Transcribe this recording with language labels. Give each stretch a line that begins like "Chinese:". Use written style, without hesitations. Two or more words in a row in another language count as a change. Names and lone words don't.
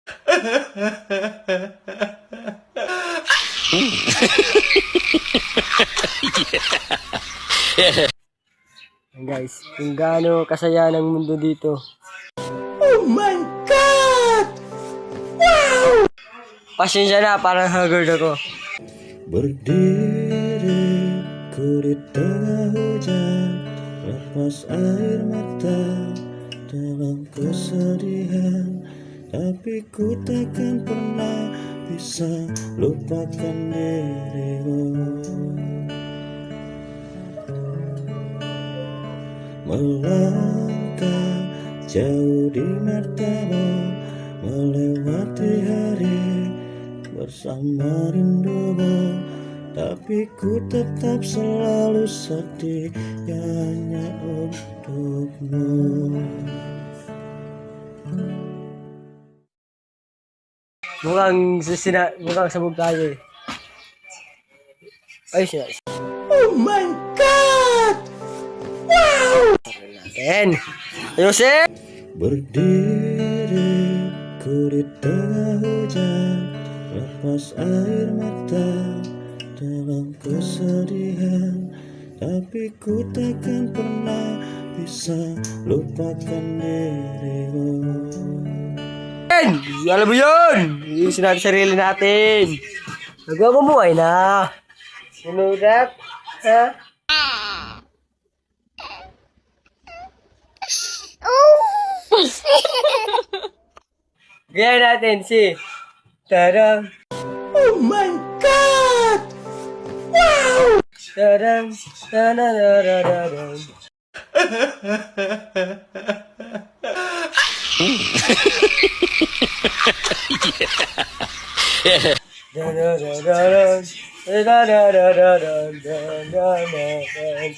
Filipino: Guys, kung gaano kasaya ng mundo dito.
English: Oh my God! Wow!
Filipino: Pasensya na, parang haggard ako.
Indonesian: Berdiri ku di tengah hujan, lepas air mata dalam kesedihan, tapi ku takkan pernah bisa lupakan dirimu. Melangkah jauh di matamu, melewati hari bersama rindumu, tapi ku tetap selalu setianya untukmu.
Filipino: Mukhang sabog tayo eh. Ay, siya.
English: Oh my God!
Filipino: Wow! Natin. Ayusin!
Indonesian: Berdiri ku di tengah hujan, lepas air mata dalam kesedihan, tapi ku takkan pernah bisa lupakan dirimu.
Filipino: Alam mo yun! Iusin natin sarili natin. Nagwawamuhay na.
English: You know that?
Filipino: Ha? Gaya natin si Tadang.
English: Oh my God! Wow! Tadang, tadadadadadang. Dadadadadang, dadadadadadang, dadadadadang.